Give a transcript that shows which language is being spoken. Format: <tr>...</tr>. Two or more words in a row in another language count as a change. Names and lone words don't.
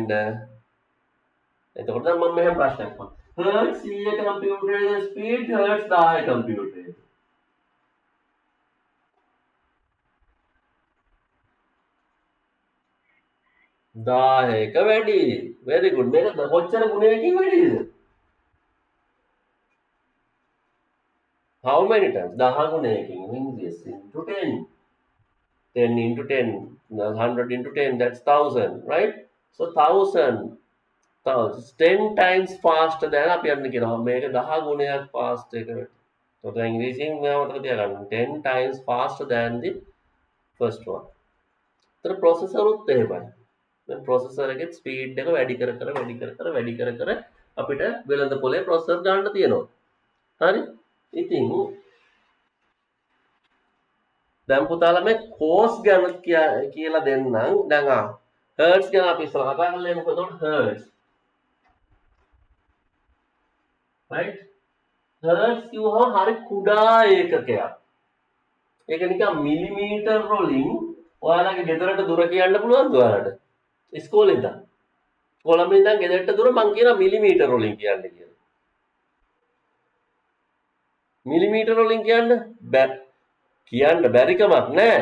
<si>එතකොට නම් මම මෙහෙම ප්‍රශ්නයක් අහනවා. hertz 100 කම්පියුටරේ ස්පීඩ් hertz 10 කම්පියුටරේ. 10ක වැඩි.</si> <en>very good.</en> <si>මේක කොච්චර ගුණයකින් වැඩිද?</si> <en>how many times? 10 ගුණයකින් means this into 10. 10 into 10, 100 into 10, that's 1000, right? So 10 times faster than</en> <si>අපි යන්න කියනවා. මේක 10 ගුණයක් fast එකට. So දැන් ඉංග්‍රීසියෙන් මම මතක තියාගන්න.</si> <en>10 times faster than the first one.</en> <si>ඒතර processor උත් එහෙමයි. දැන් processor එකේ speed එක වැඩි කර අපිට වෙළඳ පොලේ processor ගන්න තියෙනවා. හරි? ඉතින් දැන් පුතාලා මේ cos ගැන කියලා දෙන්නම්. දැන් hertz ගැන අපි ඉස්සරහ කතා කරලා එමුකෝ. එතකොට hertz. right? hertz කිව්වම හරි කුඩා ඒකකයක්. ඒක නිකන් මිලිමීටර් වලින් ඔයාලගේ ගෙදරට දුර කියන්න පුළුවන්ද ඔයාලට? ඉස්කෝලේ ඉඳන්. කොළඹ ඉඳන් ගෙදරට දුර මං කියනවා මිලිමීටර් වලින් කියන්න කියලා. මිලිමීටර් වලින් කියන්න බැරි කමක් නෑ.</si>